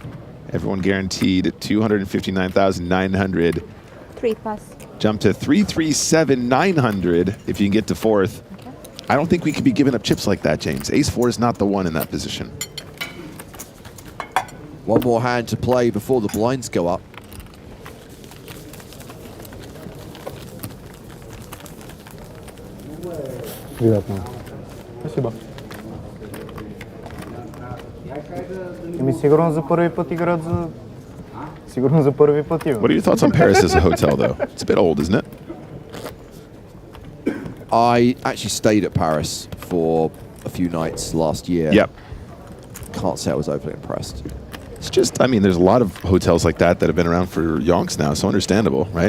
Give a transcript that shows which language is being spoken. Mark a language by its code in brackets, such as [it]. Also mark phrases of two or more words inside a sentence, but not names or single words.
[en] Everyone guaranteed 259,900. 3 pass. Jump to 337,900 if you can get to 4th. Okay. I don't think we could be giving up chips like that, James. Ace 4 is not the one in that position. One more hand to play before the blinds go up. [bg] Приятно. [ru] Спасибо. [bg] Еми сигурно за първи път играят за... Сигурно за първи път имам. [en] What are your thoughts on Paris as a hotel, though? It's a bit old, isn't it? I actually stayed at Paris for a few nights last year. Yep. Can't say I was overly impressed. It's just, I mean, there's a lot of hotels like that that have been around for yonks now, so understandable, right?